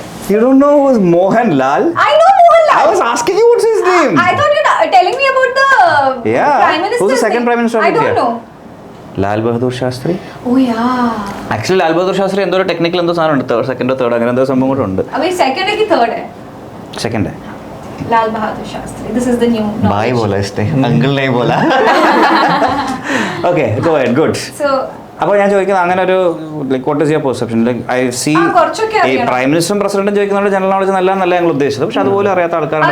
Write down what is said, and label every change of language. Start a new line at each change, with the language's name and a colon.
English: You don't know who's Mohanlal? I know Mohanlal. I was asking you what's his name. I thought you were telling me about the Prime Minister. Who's the second Prime Minister of India? I don't know.
Malayalam: Lal Bahadur Shastri.
English: Oh yeah.
Malayalam: Actually Lal Bahadur Shastri എന്തോ ഒരു technical എന്തോ സാധനം ഉണ്ട്, സെക്കൻഡോ third അങ്ങനെ എന്തോ സംഭവം കൂടെ ഉണ്ട്. അപ്പൊ സെക്കൻഡ് ആണ് third? Second.
English: Lal Bahadur Shastri. This is the new.
Hindi: Bhai bola इसने, uncle नहीं बोला.
English: Okay, go ahead, good. So
Malayalam: അപ്പോൾ ഞാൻ ചോദിക്കുന്നത് അങ്ങനെ ഒരു
English: Like what is your perception? Like I see
Malayalam: ഈ പ്രൈം മിനിസ്റ്ററും പ്രസിഡന്റും ചോദിക്കുന്നതുകൊണ്ട് ജനറൽ നോളജ് നല്ല ഞങ്ങൾ ഉദ്ദേശിച്ചത്, പക്ഷെ അതുപോലെ അറിയാത്ത ആൾക്കാരുണ്ട്.